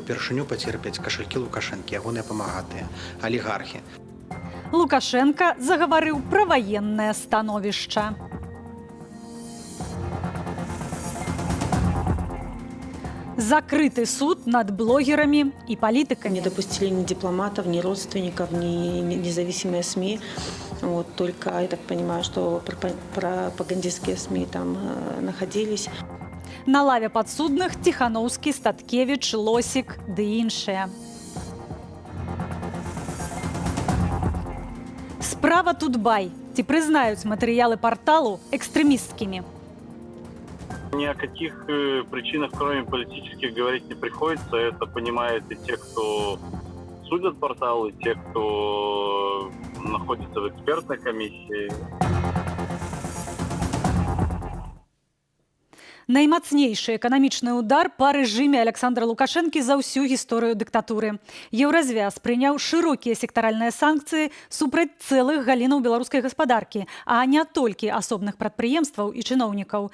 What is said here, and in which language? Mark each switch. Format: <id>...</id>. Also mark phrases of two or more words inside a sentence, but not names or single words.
<be>Упершыню пацерпяць кашалькі Лукашэнкі, ягоныя памагатыя, алігархі. Лукашенка загаварыў пра ваеннае становішча. Закрыты суд над блогерамі і палітыкамі.</be> <ru>Не допустили ни дипломатов, ни родственников, ни независимые СМИ. Вот, только, я так понимаю, что пропагандистские СМИ там находились.</ru> <be>На лаве падсудных Тихановскі, Статкевич, Лосік ды іншыя. Справа Тутбай. Ці прызнаюць матэрыялы парталу экстрэмісткімі?</be> <ru>Ни о каких причинах, кроме политических, говорить не приходится. Это понимают и те, кто судят портал, и те, кто находится в экспертной комиссии.</ru> <be>Наймацнейшы эканамічны удар па рэжыме Александра Лукашэнкі за ўсю гісторыю дыктатуры. Еўразвяз прыняў шырокія сектаральныя санкцыі супраць цэлых галінаў беларускай гаспадаркі, а не толькі асобных прадпрыемстваў і чыноўнікаў.</be>